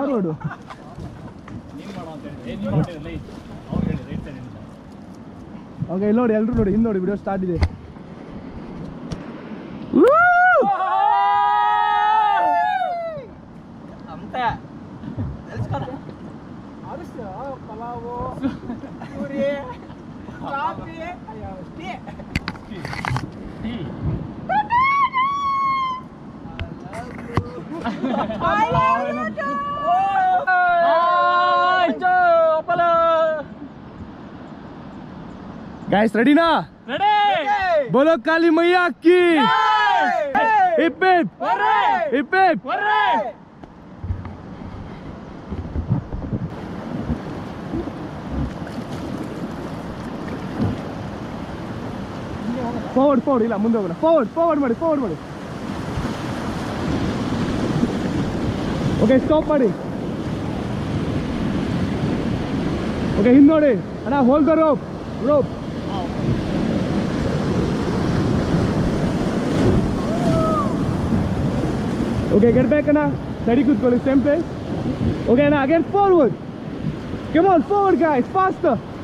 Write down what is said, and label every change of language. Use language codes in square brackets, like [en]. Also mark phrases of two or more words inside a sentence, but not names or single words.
[kn] ಓಕೆ ಇಲ್ಲಿ ನೋಡಿ, ಎಲ್ಲರೂ ನೋಡಿ, ಇನ್ನು ನೋಡಿ, ವಿಡಿಯೋ ಸ್ಟಾರ್ಟ್ ಇದೆ. ಪಲಾವು, ಪೂರಿ, ಕಾಫಿ, ಟೀ. [en] guys ready [hi] ना? रेडी. बोलो काली मैया की. हिप हिप हिप हिप. [kn] ಫಾರ್ವರ್ಡ್ ಇಲ್ಲ, ಮುಂದೆ ಹೋಗೋಣ. ಫಾರ್ವರ್ಡ್ ಮಾಡಿ. [en] okay stop [kn] ಮಾಡಿ. ಓಕೆ ಹಿಂದೆ ನೋಡಿ ಅಣ್ಣ, [en] hold the rope. okay get back ಅಣ್ಣ. [kn] Steady ಕೂತ್ಕೊಳ್ಳಿ, [en] same place. Okay, now again forward. Come on, forward guys, faster.